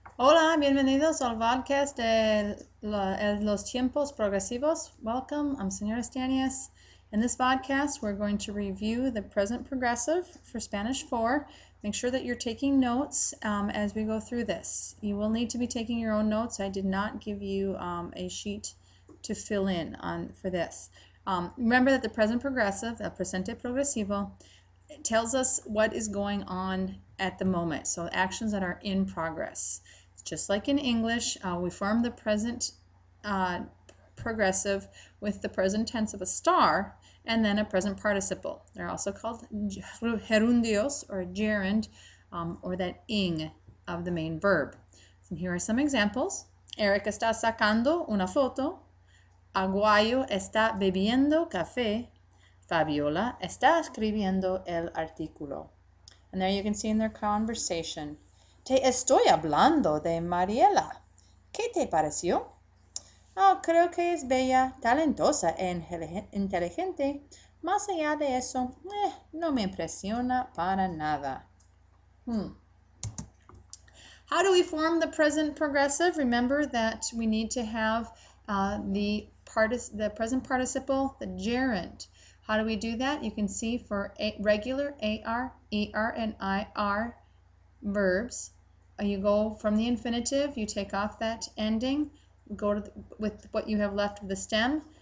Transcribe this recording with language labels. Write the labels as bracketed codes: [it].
[es] Hola, bienvenidos al podcast de los tiempos progresivos. [en] Welcome, I'm Senora Stanias. In this podcast, we're going to review the present progressive for Spanish 4. Make sure that you're taking notes as we go through this. You will need to be taking your own notes. I did not give you a sheet to fill in for this. Remember that the present progressive, [es] el presente progresivo, [en] it tells us what is going on at the moment, so actions that are in progress. Just like in English, we form the present progressive with the present tense of a star and then a present participle. They're also called gerundios or gerund, or that ing of the main verb. And here are some examples. [es] Eric está sacando una foto. Aguayo está bebiendo café. Fabiola está escribiendo el artículo. [en] And there you can see in their conversation. [es] Te estoy hablando de Mariela. ¿Qué te pareció? Oh, creo que es bella, talentosa e inteligente. Más allá de eso, no me impresiona para nada. [en] How do we form the present progressive? Remember that we need to have the present participle, the gerund. How do we do that? You can see for regular AR, ER, and IR verbs, you go from the infinitive, you take off that ending, go to with what you have left of the stem.